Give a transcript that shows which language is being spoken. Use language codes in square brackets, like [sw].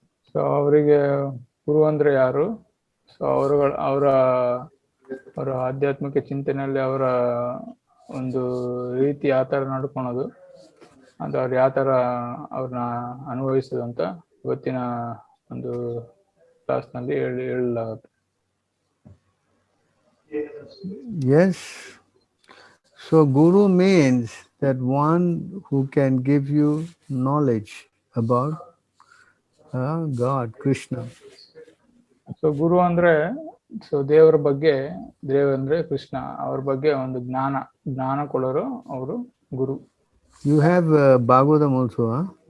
[kn] So ಅವರಿಗೆ ಗುರು ಅಂದ್ರೆ ಯಾರು, ಸೊ ಅವರ ಆಧ್ಯಾತ್ಮಿಕ ಚಿಂತನೆಯಲ್ಲಿ ಅವರ ಒಂದು ರೀತಿ ಯಾವ ತರ ನಡ್ಕೊಳೋದು ಅಂತ ಅವ್ರು ಯಾವ ತರ ಅವ್ರನ್ನ ಅನುಭವಿಸೋದು ಅಂತ ಇವತ್ತಿನ ಒಂದು ಕ್ಲಾಸ್ ನಲ್ಲಿ ಹೇಳಲಾಗುತ್ತೆ. [en] Yes. So Guru means that one who can give you knowledge about God, Krishna. [kn] So ಗುರು ಅಂದ್ರೆ ದೇವರ ಬಗ್ಗೆ, ದೇವ ಅಂದ್ರೆ ಕೃಷ್ಣ, ಅವ್ರ ಬಗ್ಗೆ ಒಂದು ಜ್ಞಾನ ಕೊಡೋರು ಅವರು ಗುರು. [en] You have Bhagavatam also, huh?